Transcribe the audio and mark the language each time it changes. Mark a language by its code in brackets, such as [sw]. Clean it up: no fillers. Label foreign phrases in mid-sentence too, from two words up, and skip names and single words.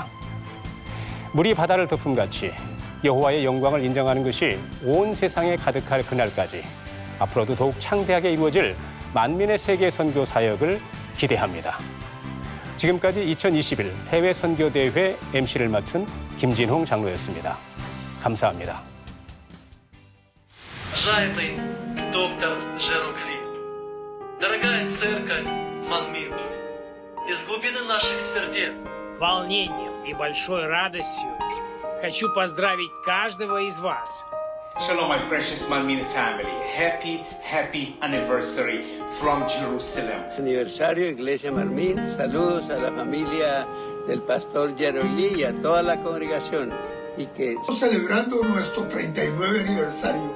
[ko] 물이 바다를 덮음같이 여호와의 영광을 인정하는 것이 온 세상에 가득할 그날까지 앞으로도 더욱 창대하게 이루어질 만민의 세계 선교 사역을 기대합니다. 지금까지 2021 해외 선교 대회 MC를 맡은 김진홍 장로였습니다. 감사합니다. [ru] Уважаемый доктор Жерукли, дорогая церковь Манмин, из глубины наших сердец, волнением и большой радостью хочу поздравить каждого из вас. [en] Shalom, my precious Manmin family. Happy anniversary from Jerusalem. [es] Aniversario, Iglesia Manmin. Saludos a la familia del pastor Jerolí y a toda la congregación. Estamos celebrando nuestro 39 aniversario.